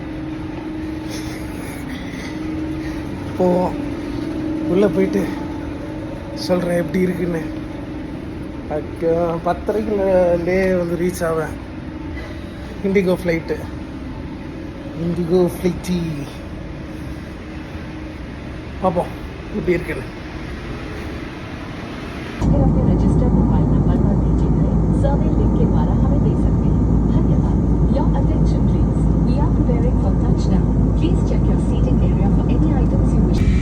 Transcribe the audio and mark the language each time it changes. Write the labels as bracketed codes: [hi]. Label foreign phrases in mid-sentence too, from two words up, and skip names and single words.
[ta] போவோம், உள்ளே போயிட்டு சொல்கிறேன் எப்படி இருக்குன்னு. 10:30லே வந்து ரீச் ஆவேன். இண்டிகோ ஃப்ளைட்டு பார்ப்போம் எப்படி இருக்குன்னு. [hi] सर्वे लिंक के द्वारा हमें दे सकते हैं। [en] धन्यवाद। Your attention please. We are preparing for touchdown. Please check your seating area for any items you wish.